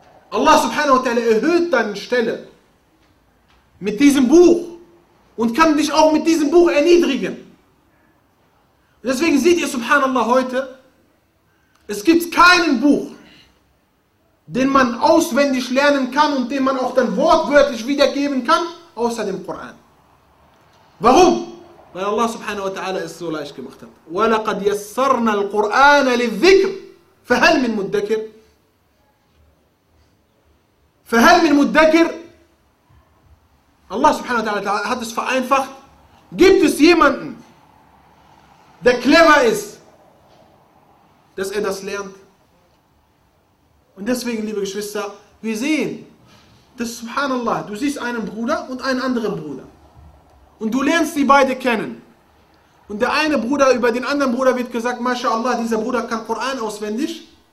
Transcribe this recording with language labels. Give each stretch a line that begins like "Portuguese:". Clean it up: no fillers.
German: Allah subhanahu wa ta'ala erhöht deine Stelle mit diesem Buch und kann dich auch mit diesem Buch erniedrigen. Deswegen seht ihr, subhanallah, heute, es gibt kein Buch, den man auswendig lernen kann und den man auch dann wortwörtlich wiedergeben kann, außer dem Koran. Warum? Weil Allah subhanahu wa ta'ala es so leicht gemacht hat.
Arabic: وَلَقَدْ يَسَّرْنَا الْقُرْآنَ لِلذِّكْرِ فَهَلْ مِنْ مُدَّكِرِ فَهَلْ مِنْ مُدَّكِرِ
German: Allah subhanahu wa ta'ala hat es vereinfacht, Gibt es jemanden, der clever ist, dass er das lernt? Und deswegen, liebe Geschwister, wir sehen, dass subhanallah, du siehst einen Bruder und einen anderen Bruder. Und du lernst die beide kennen. Und der eine Bruder, über den anderen Bruder wird gesagt, MashaAllah, dieser Bruder kann Koran auswendig.